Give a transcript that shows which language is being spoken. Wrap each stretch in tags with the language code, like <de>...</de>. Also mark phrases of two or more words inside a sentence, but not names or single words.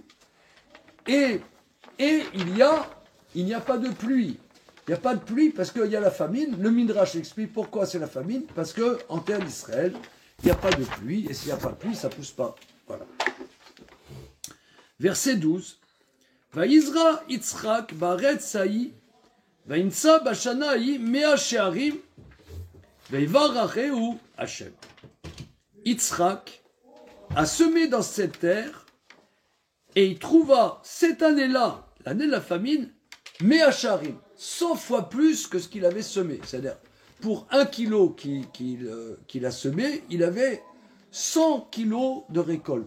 <fr>Et il n'y a pas de pluie. Il n'y a pas de pluie parce qu'il y a la famine. Le Midrash explique pourquoi c'est la famine. Parce qu'en terre d'Israël, il n'y a pas de pluie. Et s'il n'y a pas de pluie, ça ne pousse pas. Voilà. Verset 12.</fr> <he>ויזרע יצחק בארץ ההיא, וימצא בשנה ההיא מאה שערים, ויברכהו השם.</he> <fr>Yitzhak a semé dans cette terre et il trouva cette année-là, l'année de la famine,</fr> <he>מאה שערים,</he> <fr>100 fois plus que ce qu'il avait semé. C'est-à-dire, pour 1 kilo qu'il a semé, il avait 100 kilos de récolte.</fr>